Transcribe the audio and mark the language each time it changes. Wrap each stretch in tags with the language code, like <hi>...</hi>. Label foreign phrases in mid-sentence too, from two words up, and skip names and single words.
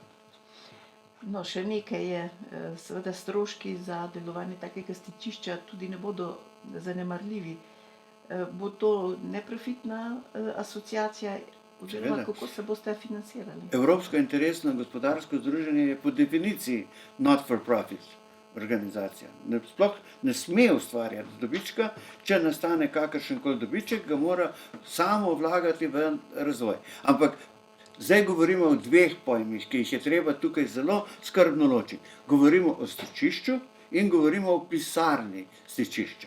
<sl>No, še nekaj je, seveda stroški za delovanje takega stičišča tudi ne bodo zanemarljivi. Bo to neprofitna asociacija, oziroma Seveda. kako se boste financirali? Evropsko interesno gospodarsko združenje je po definiciji</sl> <en>not for profit</en> <sl>organizacija. Sploh ne sme ustvarjati dobička, če nastane kakršenkoli dobiček, ga mora samo vlagati v razvoj. Ampak zdaj govorimo o dveh pojmih, ki jih je treba tukaj zelo skrbno ločiti. Govorimo o stičišču in govorimo o pisarni stičišča.</sl>